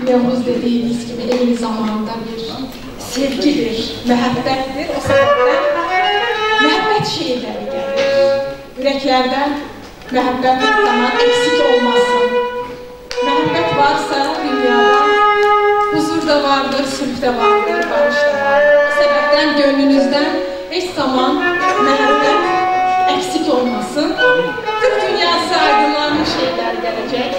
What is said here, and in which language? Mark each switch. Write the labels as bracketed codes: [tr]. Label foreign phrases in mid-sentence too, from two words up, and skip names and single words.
[az] mahnımız [tr] dediğimiz gibi [az] eyni zamanda bir sevgidir, məhəbbətdir. O səbəbdən məhəbbət şeirləri gəlir. Ürəklərdən məhəbbət zaman eksik olmasın. Məhəbbət varsa dünyada huzur da vardır, sülh də vardır, barış da vardır. O səbəbdən gönlünüzdən heç zaman məhəbbət eksik olmasın. [tr] Türk dünyası aydınlanmış şeyler gelecek.